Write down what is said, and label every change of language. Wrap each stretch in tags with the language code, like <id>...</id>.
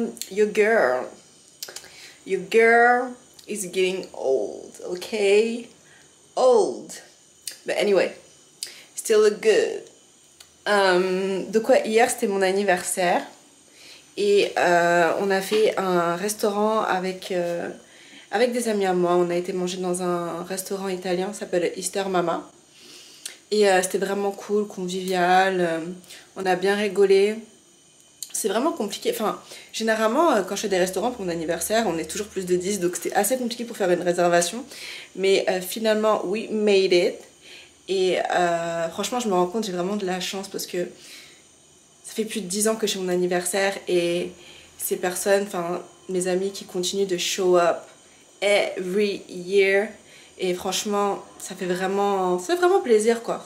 <en>Your girl is getting old, okay? Old. But anyway, still look good.</en> <fr>Donc ouais, hier c'était mon anniversaire. Et on a fait un restaurant avec des amis à moi. On a été manger dans un restaurant italien, ça s'appelle Easter Mama. Et c'était vraiment cool, convivial, on a bien rigolé. C'est vraiment compliqué, enfin généralement quand je fais des restaurants pour mon anniversaire on est toujours plus de 10, donc c'était assez compliqué pour faire une réservation. Mais finalement</fr> <en>we made it.</en> <fr>Et franchement je me rends compte, j'ai vraiment de la chance parce que ça fait plus de 10 ans que je fais mon anniversaire et ces personnes, enfin mes amis qui continuent de</fr> <en>show up every year.</en> <fr>Et franchement, ça fait vraiment plaisir quoi.</fr>